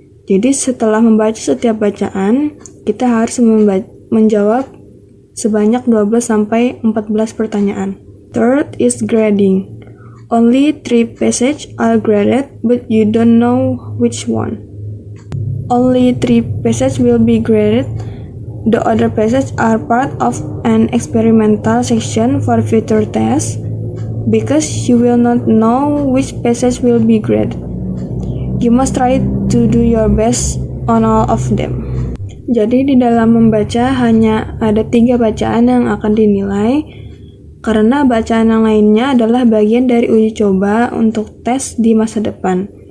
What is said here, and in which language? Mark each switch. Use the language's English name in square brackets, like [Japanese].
[Indonesian] Jadi setelah membaca setiap bacaan, kita harus menjawab sebanyak 12-14 pertanyaan. [English] Third is grading. Only 3 passages are graded, but you don't know which one. Only 3 passages will be graded. The other passages are part of an experimental section for future tests because you will not know which passage will be graded. You must try to do your best on all of them. [Indonesian] Jadi di dalam membaca hanya ada 3 bacaan yang akan dinilai, karena bacaan yang lainnya adalah bagian dari uji coba untuk tes di masa depan.